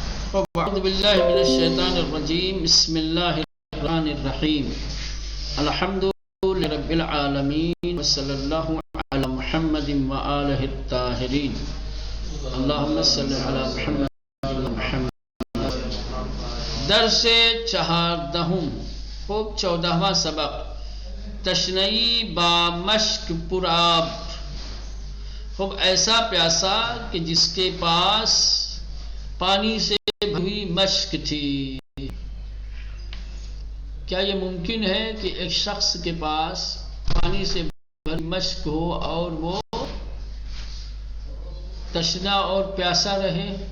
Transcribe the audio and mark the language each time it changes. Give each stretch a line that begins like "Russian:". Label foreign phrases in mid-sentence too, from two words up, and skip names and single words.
Arabic: اعوذ باللہ من الشیطان الرجیم بسم اللہ الرحمن الرحیم الحمد للہ رب العالمین وصلی اللہ علی محمد وآلہ الطاہرین اللہم صلی علی محمد ومحمد۔
Persian: درس 14 خوب
Urdu: 14واں سبق
Persian: تشنئی با مشک پر آب۔
Urdu: خوب ایسا پیاسا کہ جس کے پاس پانی سے بھری مشک تھی۔ کیا یہ ممکن ہے کہ ایک شخص کے پاس پانی سے بھری مشک ہو اور وہ تشنا اور پیاسا رہے؟